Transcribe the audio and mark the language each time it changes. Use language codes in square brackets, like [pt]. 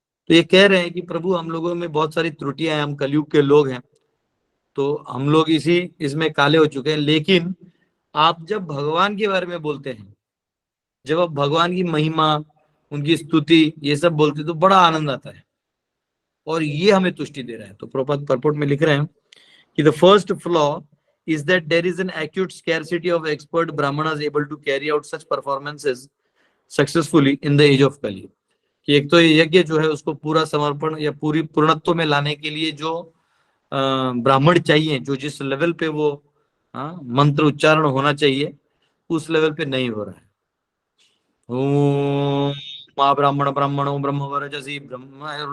[hi] तो ये कह रहे हैं कि प्रभु हम लोगों में बहुत सारी त्रुटियां हैं, हम कलयुग के लोग हैं, तो हम लोग इसी इसमें काले हो चुके हैं। लेकिन आप जब भगवान के बारे में बोलते हैं, जब आप भगवान की महिमा, उनकी स्तुति, ये सब बोलते हैं, तो बड़ा आनंद आता है, और ये हमें तुष्टि दे रहा है। तो प्रभुपाद परपोर्ट में लिख रहे हैं कि [en] The first flaw is that there is an acute scarcity of expert brahmanas able to carry out such performances successfully in the age of Kali। [hi] कि एक तो ये यज्ञ जो है उसको पूरा समर्पण या पूरी पूर्णत्व में लाने के लिए जो ब्राह्मण चाहिए, जो जिस लेवल पे वो मंत्र उच्चारण होना चाहिए, उस लेवल पे नहीं हो रहा है। [sa] ओम माँ ब्राह्मण ब्राह्मणो ब्रह्म वरजसी ब्रह्म।